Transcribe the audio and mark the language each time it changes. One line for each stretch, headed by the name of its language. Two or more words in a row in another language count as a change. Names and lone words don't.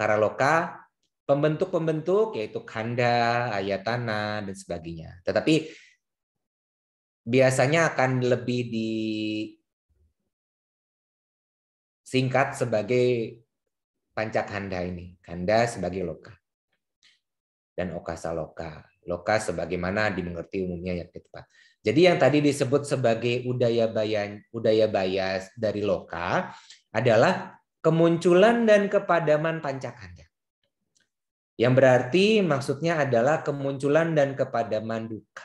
Pali: Sangkara loka
Indonesian: pembentuk-pembentuk yaitu kanda, ayatana, dan sebagainya. Tetapi biasanya akan lebih disingkat sebagai pancakanda ini. Kanda sebagai loka. Dan
Pali: okasa loka.
Indonesian: Loka sebagaimana dimengerti umumnya yang tepat. Jadi yang tadi disebut sebagai
Pali: udaya bayas
Indonesian: dari loka adalah kemunculan dan kepadaman pancakanda. Yang berarti maksudnya adalah kemunculan dan kepadaman dukkha.